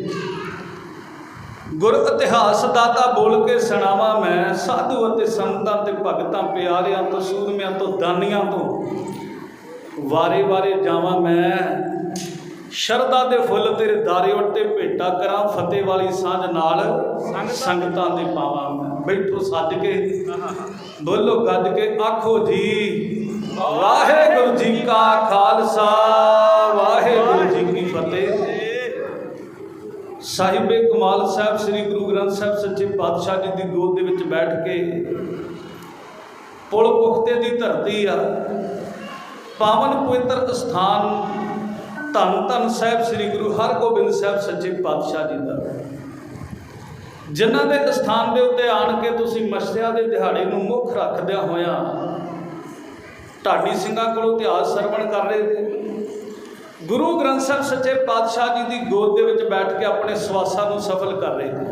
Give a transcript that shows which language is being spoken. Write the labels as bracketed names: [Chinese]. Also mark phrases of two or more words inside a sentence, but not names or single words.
[Punjabi] ਗੁਰ ਇਤਿਹਾਸ ਦਾਤਾ ਬੋਲ ਕੇ ਸੁਣਾਵਾਂ ਮੈਂ ਸਾਧੂ ਅਤੇ ਸੰਤਾਂ ਤੇ ਭਗਤਾਂ ਪਿਆਰਿਆਂ ਤੋਂ ਸੂਰਮਿਆਂ ਤੋਂ ਦਾਨੀਆਂ ਤੋਂ ਵਾਰੇ ਵਾਰੇ ਜਾਵਾਂ ਮੈਂ ਸ਼ਰਧਾ ਦੇ ਫੁੱਲ ਤੇਰੇ ਦੁਆਰੇ ਉੱਤੇ ਭੇਟਾ ਕਰਾਂ ਫਤਿਹ ਵਾਲੀ ਸਾਂਝ ਨਾਲ ਸੰਗਤਾਂ ਦੇ ਪਾਵਾਂ ਮੈਂ ਬੈਠੋ ਸਜ ਕੇ ਬੋਲੋ ਗੱਜ ਕੇ ਆਖੋ ਜੀ ਵਾਹਿਗੁਰੂ ਜੀ ਕਾ ਖਾਲਸਾ ਵਾਹਿਗੁਰੂ ਜੀ ਕੀ ਫਤਿਹ। ਸਾਹਿਬੇ ਕਮਾਲ ਸਾਹਿਬ ਸ੍ਰੀ ਗੁਰੂ ਗ੍ਰੰਥ ਸਾਹਿਬ ਸੱਚੇ ਪਾਤਸ਼ਾਹ ਜੀ ਕੀ ਗੋਦ ਦੇ ਵਿਚ ਬੈਠ ਕੇ ਪੁਲ ਪੁਖਤੇ ਕੀ ਧਰਤੀ ਆ ਪਾਵਨ ਪਵਿੱਤਰ ਸਥਾਨ ਧੰਨ ਧੰਨ ਸਾਹਿਬ ਸ੍ਰੀ ਗੁਰੂ ਹਰਗੋਬਿੰਦ ਸਾਹਿਬ ਸੱਚੇ ਪਾਤਸ਼ਾਹ ਜੀ ਕਾ ਜਿਨ੍ਹਾਂ ਦੇ ਸਥਾਨ ਕੇ ਉੱਤੇ ਆਣ ਕੇ ਤੁਸੀਂ ਮਛਲੀਆਂ ਦੇ ਦਿਹਾੜੇ ਨੂੰ ਮੁੱਖ ਰੱਖਦਿਆਂ ਹੋਇਆਂ ਢਾਡੀ ਸਿੰਘਾਂ ਕੋਲੋਂ ਇਤਿਹਾਸ ਸਰਵਣ ਕਰ ਰਹੇ ਥੇ। ਗੁਰੂ ਗ੍ਰੰਥ ਸਾਹਿਬ ਸੱਚੇ ਪਾਤਸ਼ਾਹ ਜੀ ਕੀ ਗੋਦ ਦੇ ਵਿਚ ਬੈਠ ਕੇ ਆਪਣੇ ਸਵਾਸਾਂ ਨੂੰ ਸਫਲ ਕਰ ਰਹੇ ਥੇ।